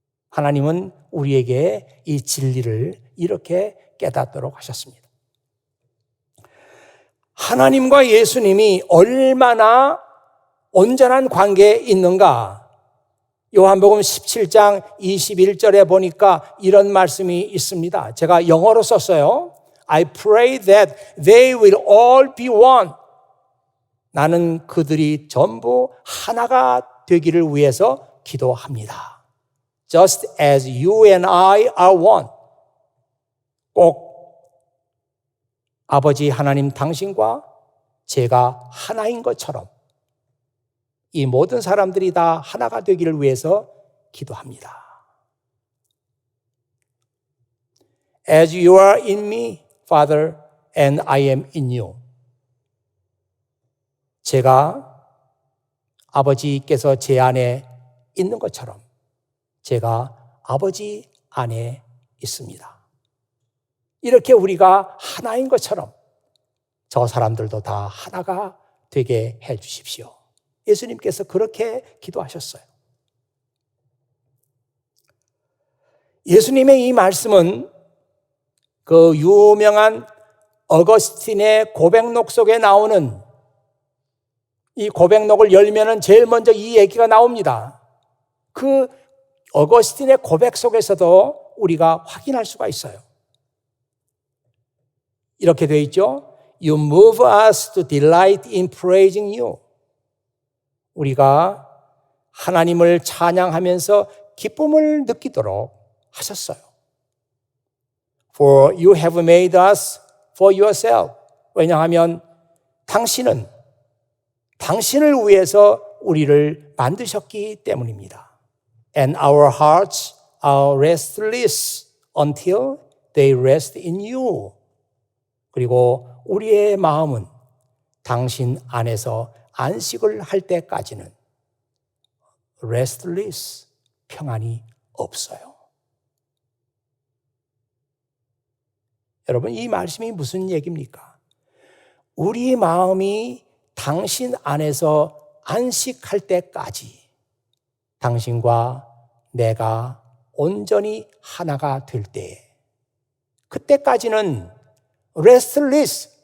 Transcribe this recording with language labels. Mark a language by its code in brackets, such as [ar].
[ko] 하나님은 우리에게 이 진리를 이렇게 깨닫도록 하셨습니다. 하나님과 예수님이 얼마나 온전한 관계에 있는가? 요한복음 17장 21절에 보니까 이런 말씀이 있습니다. 제가 영어로 썼어요. [en] I pray that they will all be one. [ko] 나는 그들이 전부 하나가 되기를 위해서 기도합니다. [en] Just as you and I are one. [ko] 꼭 아버지 하나님 당신과 제가 하나인 것처럼 이 모든 사람들이 다 하나가 되기를 위해서 기도합니다. [en] As you are in me, Father, and I am in you. [ko] 제가 아버지께서 제 안에 있는 것처럼 제가 아버지 안에 있습니다. 이렇게 우리가 하나인 것처럼 저 사람들도 다 하나가 되게 해 주십시오. 예수님께서 그렇게 기도하셨어요. 예수님의 이 말씀은 그 유명한 어거스틴의 고백록 속에 나오는 이 고백록을 열면은 제일 먼저 이 얘기가 나옵니다. 그 어거스틴의 고백 속에서도 우리가 확인할 수가 있어요. 이렇게 되어 있죠. [en] You move us to delight in praising you. [ko] 우리가 하나님을 찬양하면서 기쁨을 느끼도록 하셨어요. [en] For you have made us for yourself. [ko] 왜냐하면 당신은 당신을 위해서 우리를 만드셨기 때문입니다. [en] And our hearts are restless until they rest in you. [ko] 그리고 우리의 마음은 당신 안에서 안식을 할 때까지는 restless, 평안이 없어요. 여러분, 이 말씀이 무슨 얘기입니까? 우리 마음이 당신 안에서 안식할 때까지 당신과 내가 온전히 하나가 될 때, 그때까지는 restless,